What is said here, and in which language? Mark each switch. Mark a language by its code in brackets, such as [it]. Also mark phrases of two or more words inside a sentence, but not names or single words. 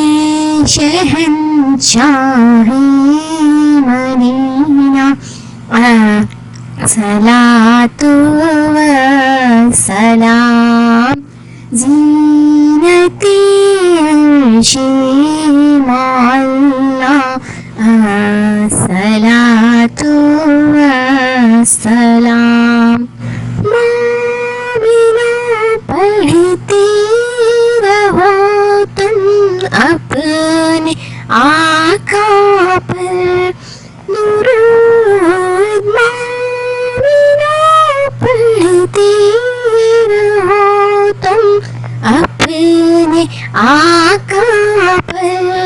[ur] شہنشاہ مدینہ [ar] الصلاۃ-و-السلام [ur] زینتِ عرش [ar] الصلاۃ-و-السلام [ur] مومنو پڑھتے رہو تم اپنے آقا پر درود مومنو پڑھتے رہو تم اپنے آقا پر